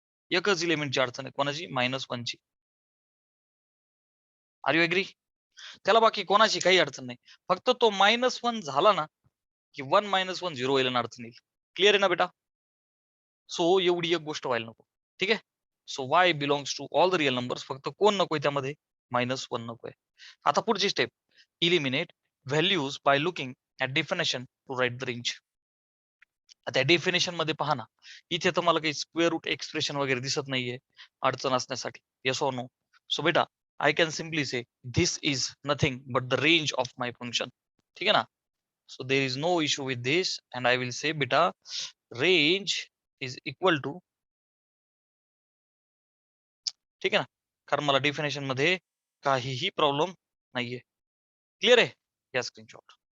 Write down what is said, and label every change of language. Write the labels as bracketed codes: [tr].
[mr] एकच इलेमेंटची अडचण आहे. कोणाची? -1 ची. [en] Are you agree? [mr] त्याला बाकी कोणाची काही अडचण नाही. फक्त तो -1 झाला ना, की 1 - 1 0 येईल आणि अडचण येईल. क्लिअर आहे ना बेटा? सो एवढी एक गोष्ट व्हायला नको. ठीक आहे. [en] So y belongs to all the real numbers. [mr] फक्त कोण नकोय त्यामध्ये? -1 नकोय. आता पुढची [en] Step, eliminate values by looking at definition to write the range. [mr] त्या डेफिनेशन मध्ये पहा ना, इथे तर मला काही स्क्वेअर रूट एक्सप्रेशन वगैरे दिसत नाहीये अडचण असण्यासाठी. [en] Yes or no? So beta I can simply say this is nothing but the range of my function. [mr] ठीक आहे ना? [en] so there is no issue with this and I will say beta range is equal to, [mr] ठीक आहे ना, कारण मला डेफिनेशन मध्ये काहीही प्रॉब्लेम नाहीये. क्लिअर आहे? या स्क्रीनशॉट.